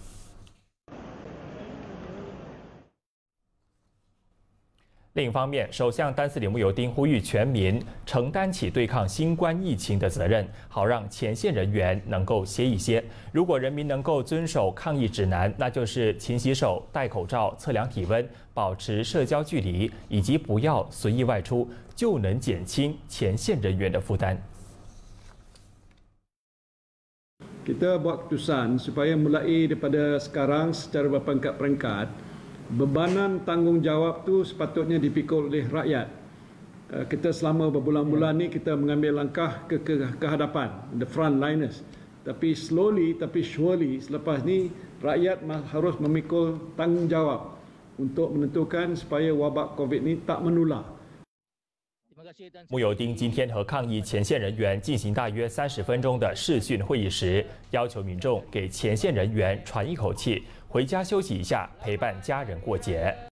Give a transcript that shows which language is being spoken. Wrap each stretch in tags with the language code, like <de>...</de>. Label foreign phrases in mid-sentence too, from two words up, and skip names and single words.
<zh>另一方面，首相丹斯里慕尤丁呼吁全民承担起对抗新冠疫情的责任，好让前线人员能够歇一歇。如果人民能够遵守抗疫指南，那就是勤洗手、戴口罩、测量体温、保持社交距离，以及不要随意外出，就能减轻前线人员的负担。</zh> <ms>Kita buat keputusan supaya mulai daripada sekarang secara berpangkat-pangkat, bebanan tanggungjawab tu sepatutnya dipikul oleh rakyat. Kita selama berbulan-bulan ni kita mengambil langkah ke hadapan,</ms> <en>the frontliners.</en> <ms>Tapi slowly tapi surely selepas ni rakyat harus memikul tanggungjawab untuk menentukan supaya wabak COVID ni tak menular.</ms> <zh>慕尤丁今天和抗疫前线人员进行大约30分钟的视讯会议时，要求民众给前线人员喘一口气，回家休息一下，陪伴家人过节。</zh>